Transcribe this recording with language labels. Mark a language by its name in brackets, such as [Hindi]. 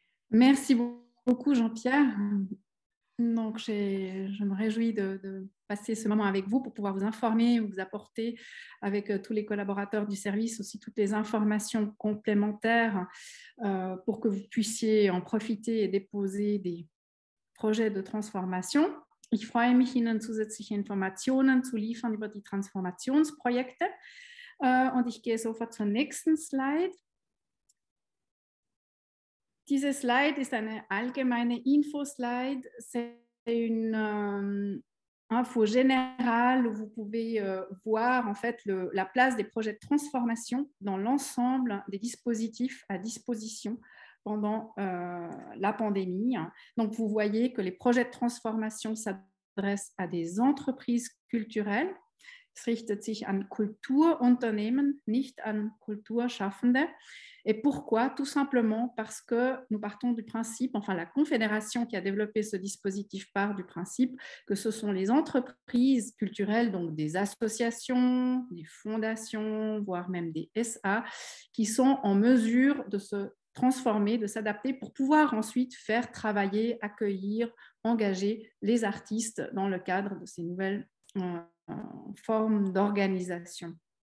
[French] Merci beaucoup, Jean-Pierre. Donc, je me réjouis de passer ce moment avec vous pour pouvoir vous informer, vous apporter avec tous les collaborateurs du service aussi toutes les informations complémentaires pour que vous puissiez en profiter et déposer des projets de transformation. [German] Ich freue mich, Ihnen zusätzliche Informationen zu liefern über die Transformationsprojekte. Und ich gehe sofort zur nächsten Slide. Diese Slide ist eine allgemeine Info-Slide. [French] C'est une info générale où vous pouvez voir en fait la place des projets de transformation dans l'ensemble des dispositifs à disposition pendant la pandémie. Donc, vous voyez que les projets de transformation s'adressent à des entreprises culturelles. [German] Es richtet sich an Kulturunternehmen, nicht an Kulturschaffende. [French] Et pourquoi? Tout simplement parce que nous partons du principe, enfin la Confédération qui a développé ce dispositif part du principe que ce sont les entreprises culturelles, donc des associations, des fondations, voire même des SA, qui sont en mesure de se transformer, de s'adapter pour pouvoir ensuite faire travailler, accueillir, engager les artistes dans le cadre de ces nouvelles formes d'organisation.